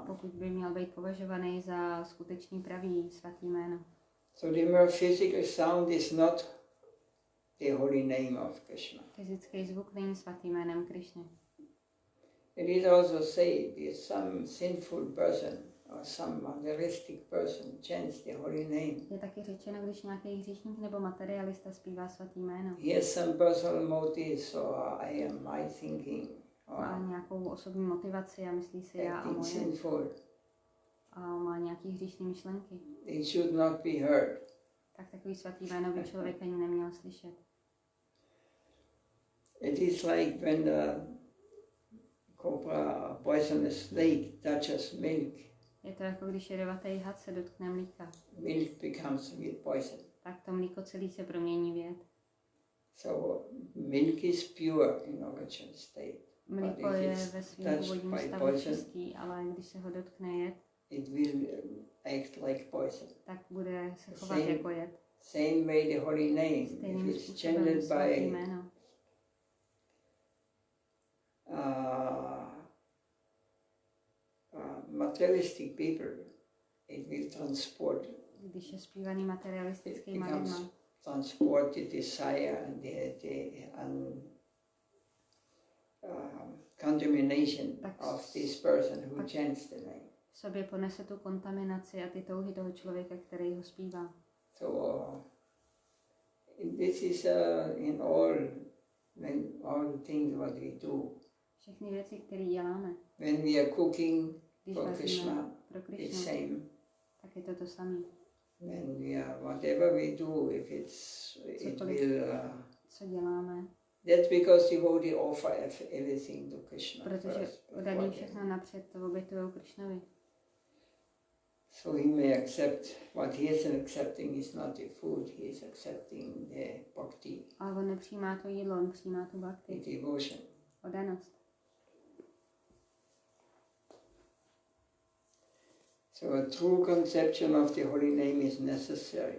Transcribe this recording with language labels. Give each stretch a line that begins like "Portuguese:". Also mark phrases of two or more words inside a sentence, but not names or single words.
Czech: Pokud by měl být považovaný za skutečný pravý svatý jméno.
English: So the mere physical sound is not the holy name of Krishna.
Czech: Fyzický zvuk není svatým jménem Krishny.
English: It is also said that some sinful person or some materialistic person chants the holy name,
Czech: Je taky řečeno, když nějaký hříšník nebo materialista zpívá svatý jméno.
English: he has some personal motives, or I am my thinking,
Czech: Má
English: or
Czech: nějakou osobní motivaci a myslí si já a
English: acting
Czech: moje.
English: sinful.
Czech: A má nějaký hříšné myšlenky.
English: It should not be heard.
Czech: Tak takový svatý jméno by člověk ani neměl slyšet.
English: It is like when the cobra, a poisonous snake, touches milk.
Czech: Je to jako když jedovatý had se dotkne mlíka.
English: Milk becomes with poison.
Czech: Tak to mlíko celý se promění v jed.
English: So milk is pure in original state.
Czech: Mlíko je ve svém původním stavu čistý, ale když se ho dotkne jed,
English: it will act like poison.
Czech: tak bude se chovat jako jed.
English: Same way the holy name, if
Czech: Stejným
English: it's
Czech: způsobem
English: chanted
Czech: svatý
English: by
Czech: jméno.
English: materialistic people, it will transport.
Czech: Když je zpívaný materialistickýma
English: becomes
Czech: lidma,
English: transport the desire and contamination of this person who chants the name.
Czech: v sobě ponese tu kontaminaci a ty touhy toho člověka, který ho zpívá.
English: So this is in all the things what we do.
Czech: Všechny věci, které děláme,
English: When we are cooking
Czech: když
English: for
Czech: vaříme
English: Krishna,
Czech: pro
English: it's
Czech: Krišnu,
English: same.
Czech: tak je to to samé.
English: When we are whatever we do, if it will.
Czech: Co děláme,
English: That's because devotee offer everything to Krishna.
Czech: protože
English: first,
Czech: daní všechno napřed to obětujou Krišnovi.
English: So he may accept what he is accepting is not the food, he is accepting the bhakti,
Czech: Ale on nepřijímá to jídlo, on přijímá tu
English: the bhakti, devotion.
Czech: oddanost.
English: So a true conception of the holy name is necessary,